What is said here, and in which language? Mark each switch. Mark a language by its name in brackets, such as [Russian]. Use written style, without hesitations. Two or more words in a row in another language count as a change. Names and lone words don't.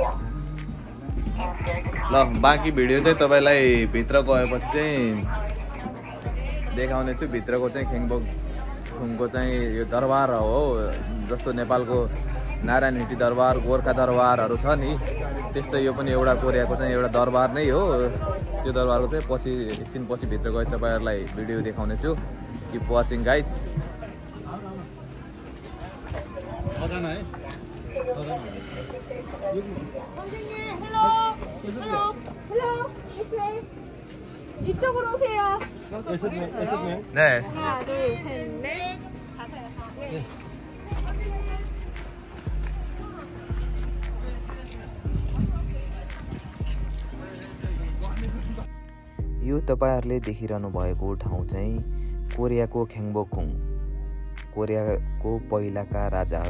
[Nepali] ल बाँकी भिडियो चाहिँ तपाईँलाई भित्र गएपछि चाहिँ देखाउने छु भित्रको चाहिँ खेङबोकुङको चाहिँ यो दरबार हो जस्तो नेपालको नारायण हिटी दरबार गोर्खा दरबारहरू छ नि त्यस्तै यो पनि एउटा कोरियाको चाहिँ एउटा दरबार नै हो त्यो दरबारको चाहिँ पछि एकछिन पछि भित्र गए तपाईँहरूलाई भिडियो देखाउने छु [English] keep watching guys [Korean] 이쪽으로 오세요. 네. 하나, 둘, 셋, 넷. [Nepali] यो तपाईहरुले देखिरहनु भएको ठाउँ चाहिँ कोरियाको खेङबोकुङ कोरियाको पहिलाका राजाहरू